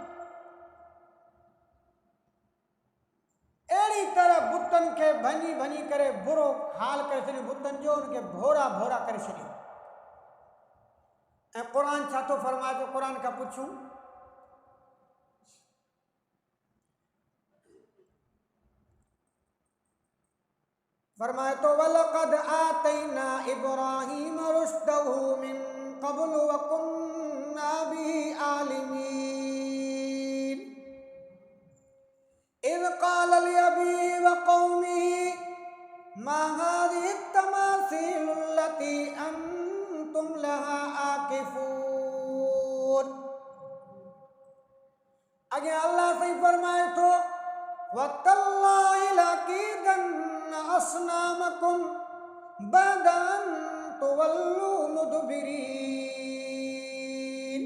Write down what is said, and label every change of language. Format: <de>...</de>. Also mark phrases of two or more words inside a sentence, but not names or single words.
<sd>अहिड़ी तरह बुतनि खे भञी भञी करे बुरो हाल करे छॾियो, बुतनि जो उनखे भोरा भोरा करे छॾियो। ऐं क़ुरान छा थो फरमाए थो, क़ुरान खां पुछूं, फरमाए तो</sd> <ar>ولقد آتينا إبراهيم رشده من قبل وكنا به عالمين. إذ قال لأبيه وقومه ما هذه التماثيل التي أنتم لها عاكفون.</ar> <sd>अॻियां अल्लाह साईं फरमाए थो,</sd> <ar>وتالله لأكيدن أصنامكم بعد أن تولوا مدبرين.</ar>